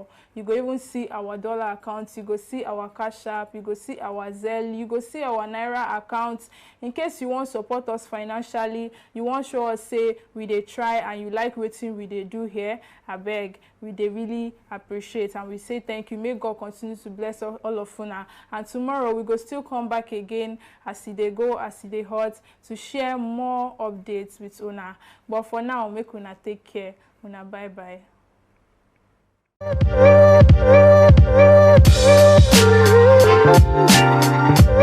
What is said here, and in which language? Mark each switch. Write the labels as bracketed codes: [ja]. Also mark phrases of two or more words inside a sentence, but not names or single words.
[pcm] You go even see our dollar accounts, you go see our cash app, you go see our Zelle, you go see our Naira accounts. In case you want to support us financially, you want to show us say we they try and you like what we they do here, I beg, we they really appreciate and we say thank you. May God continue to bless all of una. And tomorrow we go still come back again as they go, as they hot, to share more updates with una. But for now, make una take care. Una bye bye.